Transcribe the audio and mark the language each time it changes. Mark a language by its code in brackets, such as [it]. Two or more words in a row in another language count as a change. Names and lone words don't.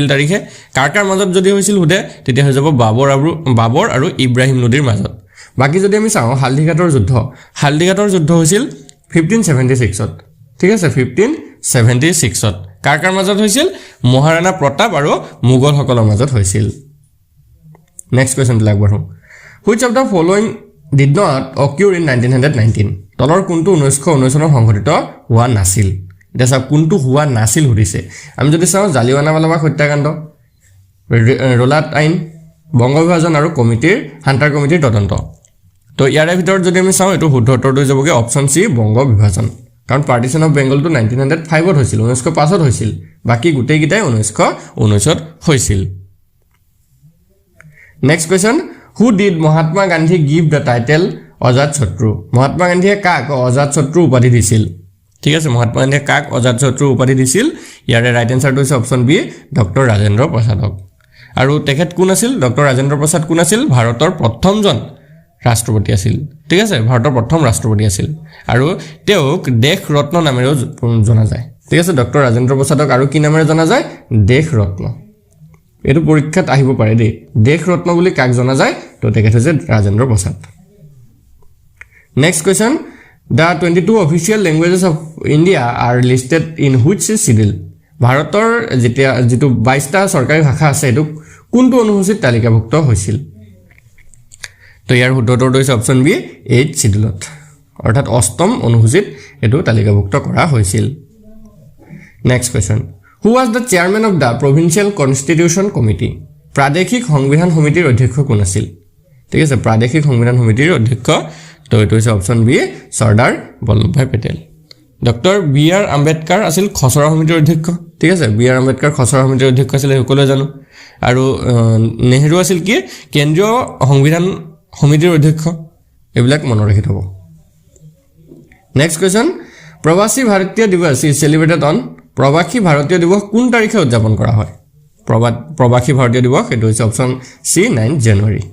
[as] তাৰিখে কাৰকাৰ মাজত যদি হৈছিল হুদে তেতিয়া হৈ যাব বাবৰ আৰু ইব্ৰাহিম লোদিৰ মাজত বাকি যদি আমি চাও হালদিঘাটৰ যুদ্ধ হৈছিল 1576 ত ঠিক আছে 1576 ত কাৰকাৰ মাজত হৈছিল মহাৰাণা প্ৰতাপ আৰু মুগল সকলৰ মাজত হৈছিল [en] next question [as] আগবঢ়ো [en] which of the following did not occur in 1919 [as] তলৰ কোনটো 1919 চনত সংঘটিত হোৱা নাছিল এটা সব কোনটো হোৱা নাছিল সুধিছে আমি যদি চাও জালিৱানাৱালাবাগ হত্যাকাণ্ড ৰোলাট আইন বংগ বিভাজন আৰু হান্টাৰ কমিটিৰ তদন্ত তো ইয়াৰ ভিতৰত যদি আমি চাও এটো শুদ্ধ উত্তৰটো যাবগে [en] option C [as] বংগ বিভাজন কাৰণ [en] partition of Bengal to [as] 1905 ত হৈছিল 1905 ত হৈছিল বাকি গুটেই গিটাই 1919 ত হৈছিল [en] next question who did Mahatma Gandhi give the title Azad Shatru [as] মহাত্মা গান্ধীয়ে কাক আজাদ শত্ৰু উপাধি দিছিল ঠিক আছে মহাত্মা গান্ধীয়ে কাক আজাদ শত্ৰু উপাধি দিছিল ইয়াৰে [en] right answer [as] হৈছে [en] option B [as] ডক্টৰ ৰাজেন্দ্ৰ প্ৰসাদক আৰু তেখেত কোন আছিল ডক্টৰ ৰাজেন্দ্ৰ প্ৰসাদ কোন আছিল ভাৰতৰ প্ৰথমজন ৰাষ্ট্ৰপতি আছিল ঠিক আছে ভাৰতৰ প্ৰথম ৰাষ্ট্ৰপতি আছিল আৰু তেওঁক দেশ ৰত্ন নামেৰেও জনা যায় ঠিক আছে ডক্টৰ ৰাজেন্দ্ৰ প্ৰসাদক আৰু কি নামেৰে জনা যায় দেশ ৰত্ন এটো পৰীক্ষাত আহিব পাৰে দেই দেশ ৰত্ন বুলি কাক জনা যায় তো তেখেত হৈছে ৰাজেন্দ্ৰ প্ৰসাদ [en] next question the 22 official languages of India are listed in which schedule [as] ভাৰতৰ যেটো 22টা চৰকাৰী ভাষা আছে এটো কোনটো অনুসূচিত তালিকাভুক্ত হৈছিল তো ইয়াৰ শুদ্ধ উত্তৰটো হৈছে [en] option B [as] 8 শিডিউলত অৰ্থাৎ অষ্টম অনুসূচিত এটো তালিকাভুক্ত কৰা হৈছিল [en] next question who was the chairman of the provincial constitution committee [as] প্ৰাদেশিক সংবিধান সমিতিৰ অধ্যক্ষ কোন আছিল ঠিক আছে প্ৰাদেশিক সংবিধান সমিতিৰ অধ্যক্ষ তো এটো হৈছে [en] option B [as] সৰ্দাৰ বল্লভভাই পেটেল ডক্টৰ বি আৰ আম্বেদকাৰ আছিল খচৰা সমিতিৰ অধ্যক্ষ ঠিক আছে বি আৰ আম্বেদকাৰ খচৰা সমিতিৰ অধ্যক্ষ আছিল সকলোৱে জানো আৰু নেহৰু আছিল কি কেন্দ্ৰীয় সংবিধান সমিতিৰ অধ্যক্ষ এবিলাক মনত ৰাখি থব [en] next question [as] প্ৰবাসী ভাৰতীয় দিৱস [en] is celebrated on [as] প্ৰবাসী ভাৰতীয় দিৱস কোন তাৰিখে উদযাপন কৰা হয় প্ৰবাসী ভাৰতীয় দিৱস এটো হৈছে [en] option C [as] 9 জানুৱাৰী